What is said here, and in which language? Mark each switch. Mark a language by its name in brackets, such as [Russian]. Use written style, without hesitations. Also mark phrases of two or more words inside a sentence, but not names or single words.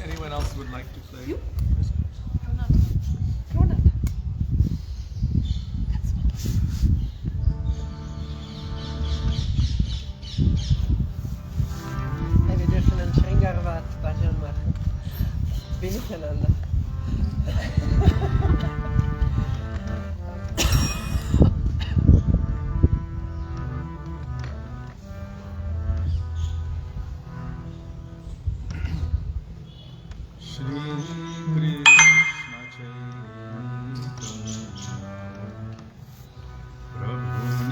[English] anyone else would like to play? You? [German] Hey, wir dürfen einen Sringarvat Bhajan machen. Wie miteinander. Shri Krishna Chaitanya Prabhu